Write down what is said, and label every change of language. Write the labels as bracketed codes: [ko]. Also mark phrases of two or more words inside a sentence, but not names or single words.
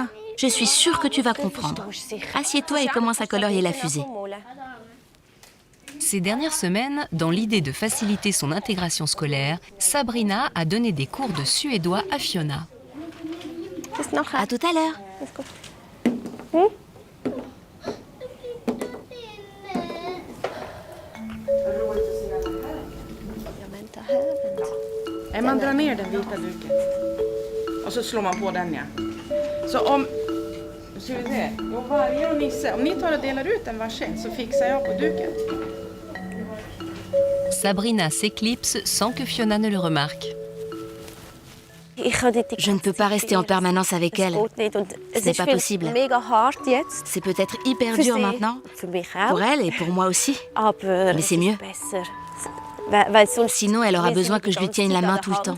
[fr] Je suis sûre que tu vas comprendre. Assieds-toi et commence à colorier la fusée. Ces dernières semaines, dans l'idée de faciliter son intégration scolaire, Sabrina a donné des cours de suédois à Fiona. À tout à l'heure. [sv] Man drar ner den vita duken och så slår man på den, ja. Så om... Ska vi se? Jo, varje och Nisse. Om ni tar och delar ut en varsin så fixar jag på duken. [fr] Sabrina s'éclipse sans que Fiona ne le remarque. Je ne peux pas rester en permanence avec elle. Ce n'est pas possible. C'est peut-être hyper dur maintenant, pour elle et pour moi aussi. Mais c'est mieux. Sinon, elle aura besoin que je lui tienne la main tout le temps.